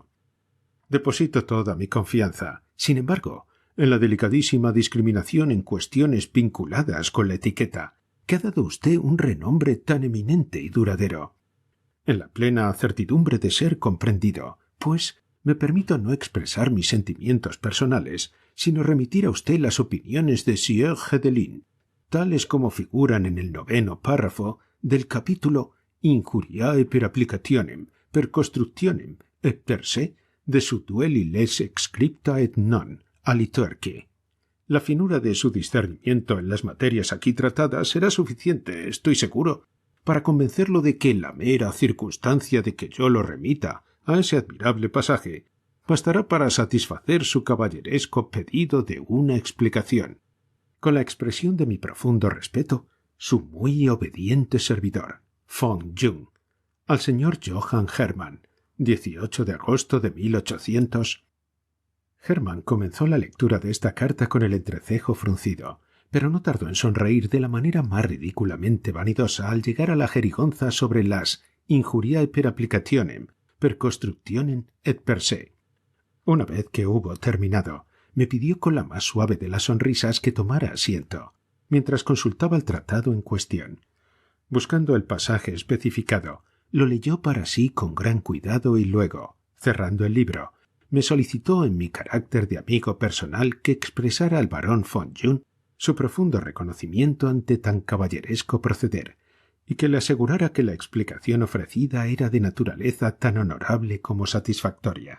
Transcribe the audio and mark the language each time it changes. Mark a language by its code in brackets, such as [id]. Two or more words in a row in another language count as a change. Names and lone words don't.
[es] Deposito toda mi confianza, sin embargo, en la delicadísima discriminación en cuestiones vinculadas con la etiqueta, que ha dado usted un renombre tan eminente y duradero. En la plena certidumbre de ser comprendido, pues, me permito no expresar mis sentimientos personales, sino remitir a usted las opiniones de Sieur Hedelin, tales como figuran en el 9º párrafo del capítulo Injuriae per applicationem, per constructionem et per se de su duelli les scripta et non aliturque. La finura de su discernimiento en las materias aquí tratadas será suficiente, estoy seguro, para convencerlo de que la mera circunstancia de que yo lo remita a ese admirable pasaje bastará para satisfacer su caballeresco pedido de una explicación. Con la expresión de mi profundo respeto, su muy obediente servidor, von Jung, al señor Johann Hermann, 18 de agosto de 1800. Hermann comenzó la lectura de esta carta con el entrecejo fruncido, pero no tardó en sonreír de la manera más ridículamente vanidosa al llegar a la jerigonza sobre las [la] injuriae per applicationem, per constructionem et per se. [es] Una vez que hubo terminado, me pidió con la más suave de las sonrisas que tomara asiento, mientras consultaba el tratado en cuestión. Buscando el pasaje especificado, lo leyó para sí con gran cuidado y luego, cerrando el libro, me solicitó en mi carácter de amigo personal que expresara al barón von Jung su profundo reconocimiento ante tan caballeresco proceder, y que le asegurara que la explicación ofrecida era de naturaleza tan honorable como satisfactoria.